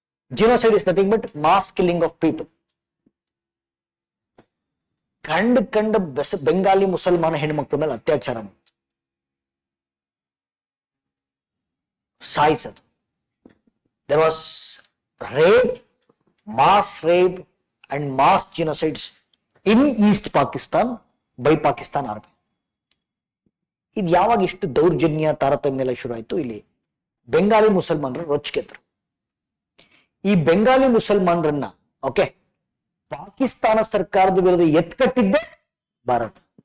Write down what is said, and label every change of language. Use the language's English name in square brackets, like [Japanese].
[English] Genocide is nothing but mass killing of people. [Kannada] ಕಂಡ ಬೆಂಗಾಲಿ ಮುಸಲ್ಮಾನ ಹೆಣ್ಮಕ್ಳ ಮೇಲೆ ಅತ್ಯಾಚಾರ ಮಾಡಿತು, ಸಾಯಿಸೋದು. [English] There was rape, mass rape and mass genocides in East Pakistan by Pakistan Army. [Kannada] ಇದು ಯಾವಾಗ ಇಷ್ಟು ದೌರ್ಜನ್ಯ ತಾರತಮ್ಯ ಎಲ್ಲ ಶುರು ಆಯ್ತು? ಇಲ್ಲಿ ಬೆಂಗಾಲಿ ಮುಸಲ್ಮಾನರು ರೊಚ್ಚಿಗೆದ್ರು. ಈ ಬೆಂಗಾಲಿ ಮುಸಲ್ಮಾನರನ್ನ ಓಕೆ ಪಾಕಿಸ್ತಾನ ಸರ್ಕಾರದ ವಿರುದ್ಧ ಎತ್ಕಟ್ಟಿದ್ದೆ ಭಾರತ.